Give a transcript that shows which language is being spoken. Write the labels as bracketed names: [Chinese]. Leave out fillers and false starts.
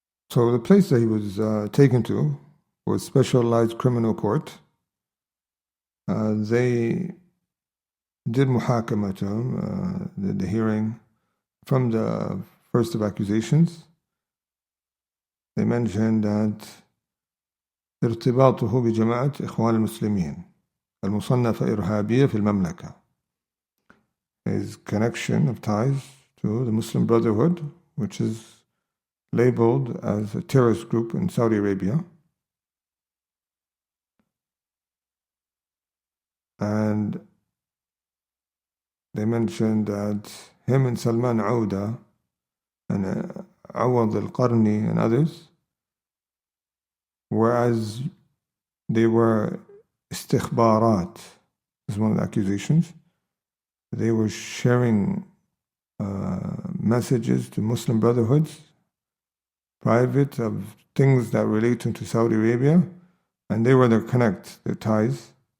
[English] So the place that he was taken to was Specialized Criminal Court. They did muhakama to him, the hearing from the first of accusations. They mentioned that [Arabic] ارتباطه بجماعة إخوان المسلمين المصنفة إرهابية في المملكة. [English] His connection of ties to the Muslim Brotherhood, which is labeled as a terrorist group in Saudi Arabia. And they mentioned that him and Salman Al-Awdah and Awad al-Qarni and others, whereas they were istikhbarat, this is one of the accusations, they were sharing messages to Muslim Brotherhoods, private, of things that relate to Saudi Arabia, and they were their ties